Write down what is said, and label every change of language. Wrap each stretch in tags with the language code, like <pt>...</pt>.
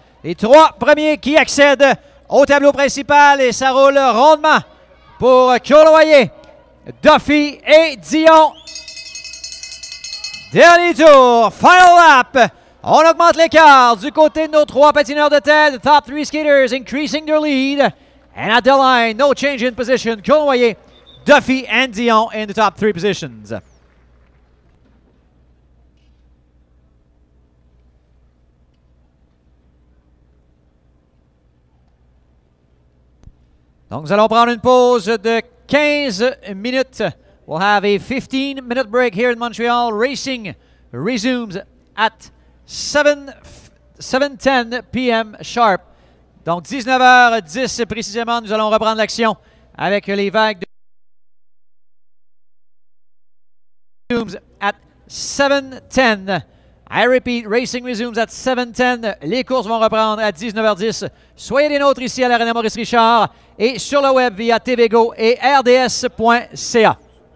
<fr>Les 3 premiers qui accèdent au tableau principal et ça roule rondement pour Cournoyer, Duffy et Dion. Dernier tour,</fr> <en>final lap</en> <fr>On augmente l'écart du côté de nos 3 patineurs de tête.</fr> <en>The top 3 skaters increasing their lead. And at the line, no change in position. Cournoyer, Duffy, and Dion in the top 3 positions.</en> <fr>Donc, nous allons prendre une pause de 15 minutes.</fr> <en>We'll have a 15-minute break here in Montreal. Racing resumes at 7:10 p.m. sharp.</en> <fr>Donc, 19h10 précisément, nous allons reprendre l'action avec les vagues de</fr> <en>at 7:10. I repeat, racing resumes at 7:10.</en> <fr>Les courses vont reprendre à 19h10. Soyez des nôtres ici à l'Arena Maurice Richard et sur le web via TVGO et RDS.ca.</fr>